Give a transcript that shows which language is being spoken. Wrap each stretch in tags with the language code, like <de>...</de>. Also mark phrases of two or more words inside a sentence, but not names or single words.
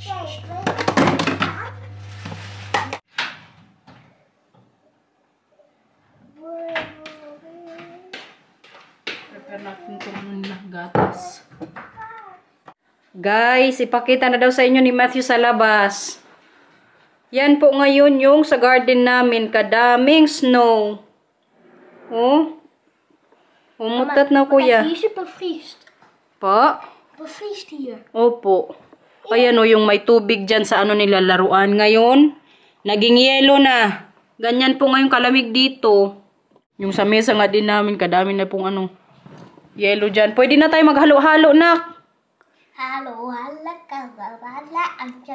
<tl>Prepare natin itong gatas. Guys, ipakita na daw sa inyo ni Matthew sa labas. Yan po ngayon yung sa garden namin. Kadaming snow. Oh. Umutat na kuya.</tl> <nl>Hier is het bevriest.</nl> <tl>Pa?</tl> <nl>Bevriest hier.</nl> <tl>Opo. Ayan o, yung may tubig dyan sa nila laruan. Ngayon, naging yelo na. Ganyan po ngayon kalamig dito. Yung sa mesa nga din namin, kadami na pong yelo dyan. Pwede na tayo maghalo-halo, nak. Halo, hala ka, wala ang</tl>